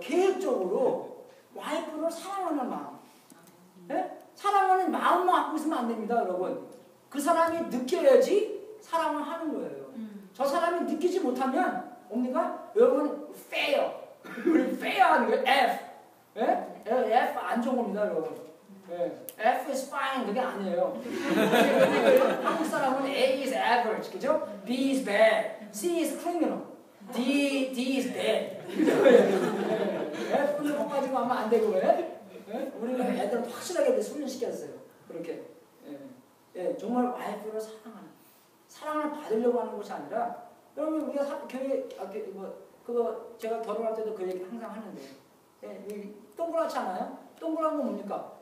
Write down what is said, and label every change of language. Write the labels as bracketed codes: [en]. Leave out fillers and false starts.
[ko] 계획적으로 와이프를 사랑하는 마음. 사랑하는 마음만 갖고 있으면 안 됩니다, 여러분. 그 사람이 느껴야지 사랑을 하는 거예요. 저 사람이 느끼지 못하면 뭡니까? 여러분 fail. 우리 fail 하는 거예요. F 안 좋은 겁니다, 여러분. [en] F is fine [ko] 그게 아니에요. 한국 사람은 [en] A is average, [ko] 그죠? [en] B is bad, C is criminal, D is bad. [ko] F는 거기까지만 하면 안 되고 우리는 애들을 확실하게 훈련시켰어요. 그렇게 정말 와이프를 사랑을 받으려고 하는 것이 아니라 여러분 우리가 교회 그거 제가 결혼할 때도 그 얘기 항상 하는데 동그랗지 않아요? 동그란 건 뭡니까?